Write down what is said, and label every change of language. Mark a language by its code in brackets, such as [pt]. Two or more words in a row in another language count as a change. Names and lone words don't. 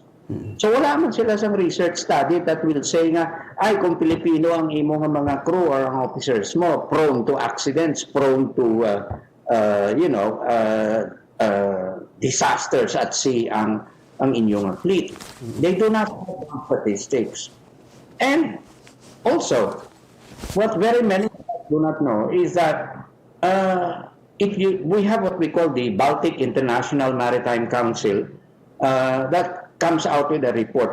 [hil] So wala man sila sa [en] research study that will say [hil] nga, ay kung Pilipino ang imo nga mga crew or ang officers mo, [en] prone to accidents, prone to disasters at sea [hil] ang inyong fleet. [en] They do not have statistics. And also, what very many do not know is that we have what we call the Baltic International Maritime Council that comes out with a report.